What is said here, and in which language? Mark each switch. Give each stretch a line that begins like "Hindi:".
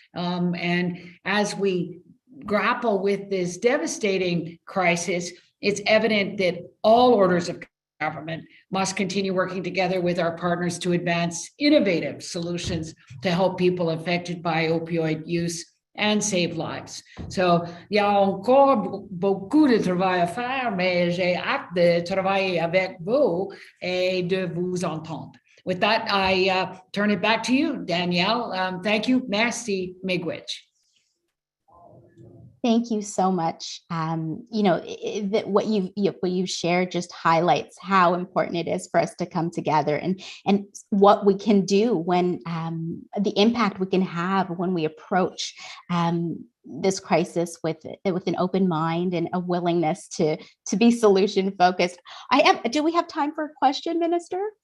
English: And as we grapple with this devastating crisis, it's evident that all orders of government must continue working together with our partners to advance innovative solutions to help people affected by opioid use and save lives.
French: So, il y a encore beaucoup de travail à faire, mais j'ai hâte de travailler avec vous et de vous entendre.
English: With that, I turn it back to you, Danielle. Thank you. Merci, Miigwech. Thank you so much. That what you've shared just highlights how important it is for us to come together and what we can do when the impact we can have when we approach this crisis with an open mind and a willingness to be solution focused. Do we have time for a question, Minister?